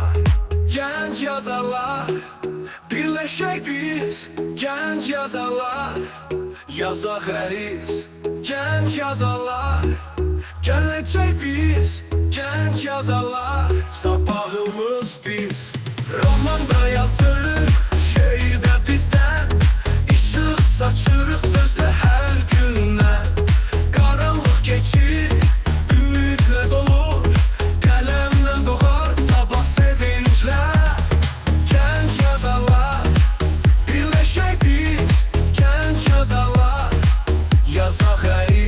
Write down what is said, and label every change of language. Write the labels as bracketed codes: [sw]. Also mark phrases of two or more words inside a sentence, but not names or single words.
[tr] Genç yazarlar, birleşek biz, genç yazarlar. Yazak reis, genç yazarlar. Gelecek biz, genç yazarlar. [az] Sabahımız biz, romanda yazırıq, şeirdə bizdən. İşıq saçırıq sözlə hər gündən. Qaranlıq keçir, ümidlə dolur. Qələmlə doğar sabah sevinclər. [tr] Genç yazarlar, birleşek biz, genç yazarlar. [az] Yazaq